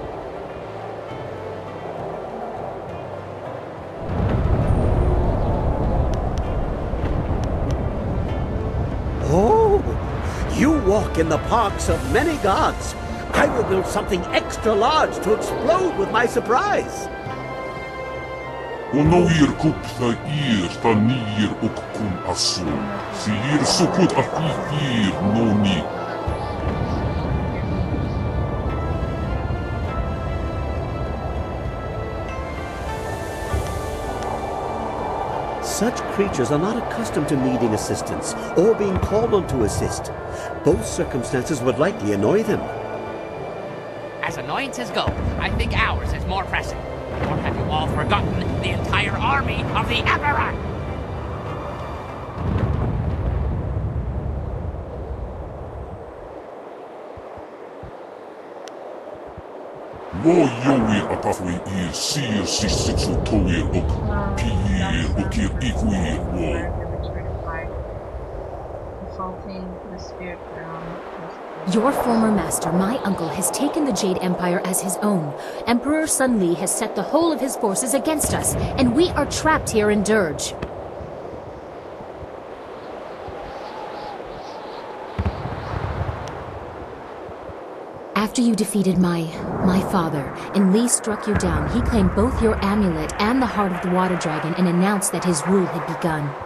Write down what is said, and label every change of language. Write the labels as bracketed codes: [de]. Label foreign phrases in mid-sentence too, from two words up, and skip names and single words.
[en] Oh, you walk in the parks of many gods. I will build something extra large to explode with my surprise. ونوير كبثة إير تنير أككم أسو سيير سكوت أفيفير نوني. Such creatures are not accustomed to needing assistance or being called on to assist. Both circumstances would likely annoy them. As annoyances go, I think ours is more pressing. Or have you all forgotten the entire army of the Emperor? ويوي أطفوي إير سير سيسكسو توير أك بيير أكير إيكوير و. Assaulting the spirit realm. Your former master, my uncle, has taken the Jade Empire as his own. Emperor Sun Li has set the whole of his forces against us, and we are trapped here in Dirge. After you defeated my father, and Li struck you down, he claimed both your amulet and the heart of the water dragon and announced that his rule had begun.